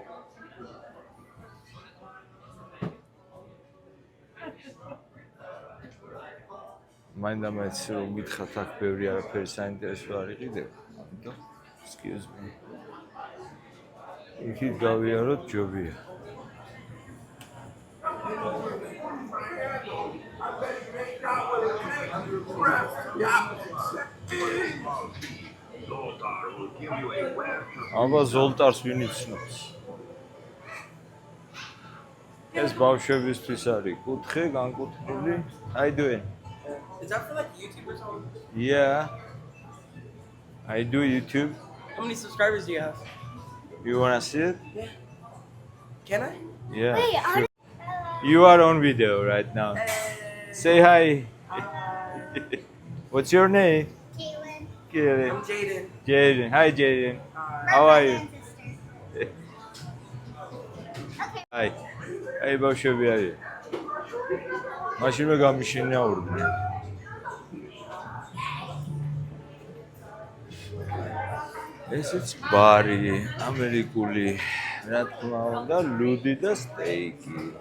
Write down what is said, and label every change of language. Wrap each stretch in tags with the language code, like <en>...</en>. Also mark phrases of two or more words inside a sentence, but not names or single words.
<ka>მაინდა-მაინც რომ მითხრათ აქ ბევრი არაფერი საინტერესო არ იყიდება ამიტომ</ka> <en>excuse me</en> <ka>იქით გავიაროთ ჯობია აბა ზოლტარს ვინ იცნობს ეს ბავშვებისთვის არის კუთხე განკუთვნილი</ka> <en>How you doing? Is that for like YouTube or something? Yeah I do YouTube How many subscribers do you have? You wanna see it? Yeah. Can I? Yeah Wait, sure. You are on video right now Say hi What's your name? Caitlin. Kaylin I'm Jaden. Jaden Hi Jaden My How are brother you? and sister. Okay. Hi Hey</en> <ka>ბავშვები არის მაშინვე გამიშინია ურბნი ესეც ბარი ამერიკული რა თქმა უნდა ლუდი და სტეიკი</ka>